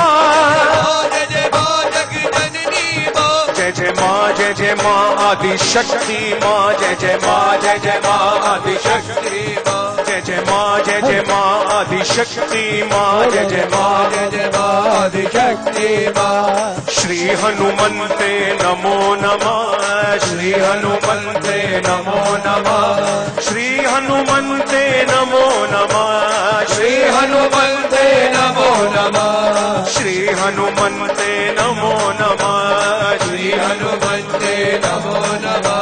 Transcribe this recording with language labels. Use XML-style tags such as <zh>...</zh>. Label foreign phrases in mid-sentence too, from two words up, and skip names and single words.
<hi>जय जय माँ जग जननी माँ, जय जय माँ जय जय माँ माँ आदि शक्ति माँ, जय जय माँ, जय जय माँ आदि शक्ति माँ, जय जय माँ, जय जय माँ आदि शक्ति माँ, जय जय माँ, जय जय माँ आदि शक्ति माँ।</hi> <sa>श्री हनुमन्ते नमो नमः, श्री हनुमन्ते नमो नमः, श्री हनुमन्ते नमो नमः, श्री हनुमन्ते नमो नमः, श्री हनुमन्ते नमो नमः, श्री हनुमन्ते नमो नमः।</sa>